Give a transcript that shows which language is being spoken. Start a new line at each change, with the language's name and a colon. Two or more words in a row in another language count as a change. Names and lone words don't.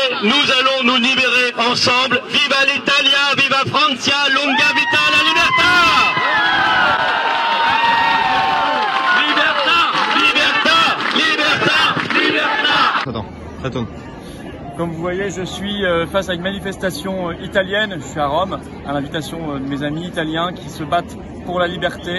French: nous allons nous libérer ensemble.
Italian: Viva l'Italia, viva Francia, lunga vita la libertà!
French: Attends. Comme vous voyez, je suis face à une manifestation italienne. Je suis à Rome, à l'invitation de mes amis italiens qui se battent pour la liberté.